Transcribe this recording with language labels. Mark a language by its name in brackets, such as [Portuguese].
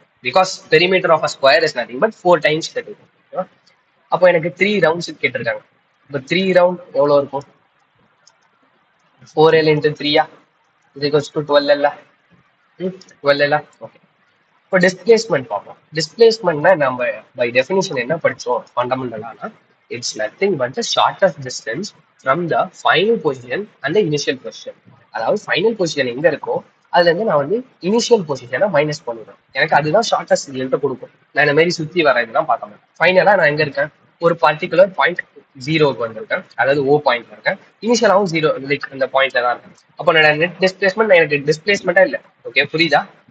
[English] Because perimeter of a square is nothing but 4 times that. [Tamil] அப்போ எனக்கு 3 rounds கேட்டிருக்காங்க. இப்போ 3 round எவ்வளோ இருக்கும்? [English] 4L into 3 is equals to 12L. 12L. Okay. [Tamil] இப்போ டிஸ்பிளேஸ்மெண்ட் பார்ப்போம். டிஸ்பிளேஸ்மெண்ட்னா நம்ம பை டெஃபினிஷன் என்ன படித்தோம் ஃபண்டமெண்டலானா? [English] It's nothing but the shortest distance from the final position and the initial position. [Tamil] அதாவது ஃபைனல் பொசிஷன் எங்க இருக்கோ அதுல இருந்து நான் வந்து இனிஷியல் பொசிஷனை மைனஸ் பண்ணிடுறேன். எனக்கு அதுதான் ஷார்டஸ்ட் ரிசல்ட்டை கொடுக்கும். நான் இந்த மாதிரி சுத்தி வர இதெல்லாம் பார்க்க மாட்டேன். ஃபைனலா நான் எங்க இருக்கேன்? ஒரு பர்டிகுலர் பாயிண்ட் ஜீரோக்கு வந்திருக்கேன், அதாவது ஓ பாயிண்ட்ல இருக்கேன். இனிஷியலாகவும் ஜீரோ லைக் இந்த பாயிண்ட்ல தான் இருக்கேன். அப்போ நான் நெட் டிஸ்பிளேஸ்மெண்ட் எனக்கு டிஸ்பிளேஸ்மெண்ட்டா இல்லை. ஓகே, புரியுதா?